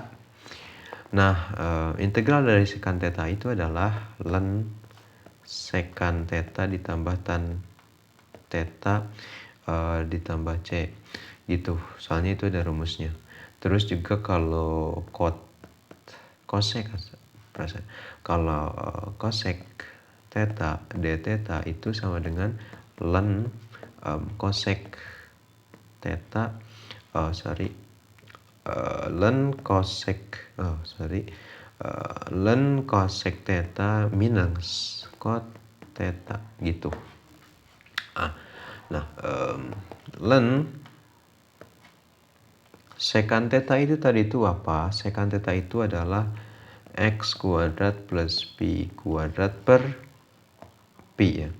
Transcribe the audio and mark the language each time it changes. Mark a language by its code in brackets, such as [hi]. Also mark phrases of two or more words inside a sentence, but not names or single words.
[id] Nah, integral dari secant theta itu adalah ln secant theta ditambah tan theta ditambah c. Gitu. Soalnya itu ada rumusnya. Terus juga kalau cosec theta d theta itu sama dengan ln cosec theta ln cosec theta minus cot theta gitu. Nah, ln secant theta itu tadi itu apa? Secant theta itu adalah x kuadrat plus pi kuadrat per pi ya.